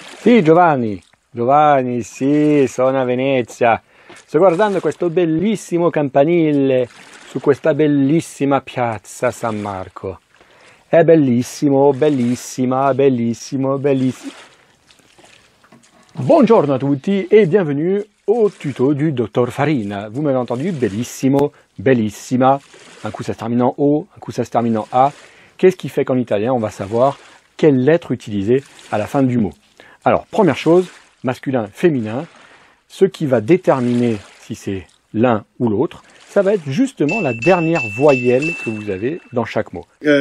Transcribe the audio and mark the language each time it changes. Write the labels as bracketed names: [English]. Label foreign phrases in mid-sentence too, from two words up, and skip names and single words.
[Italian] Sì, Giovanni, Giovanni, sì, sono a Venezia. Sto guardando questo bellissimo campanile su questa bellissima piazza San Marco. È bellissimo, bellissima, bellissimo, bellissimo. Buongiorno à tutti [French] et bienvenue au tuto du Dr Farina. Vous m'avez entendu, [Italian] bellissimo, bellissima. [French] Un coup ça se termine en O, un coup ça se termine en A. Qu'est-ce qui fait qu'en italien, on va savoir quelle lettre utiliser à la fin du mot? Alors, première chose, masculin, féminin. Ce qui va déterminer si c'est l'un ou l'autre, ça va être justement la dernière voyelle que vous avez dans chaque mot.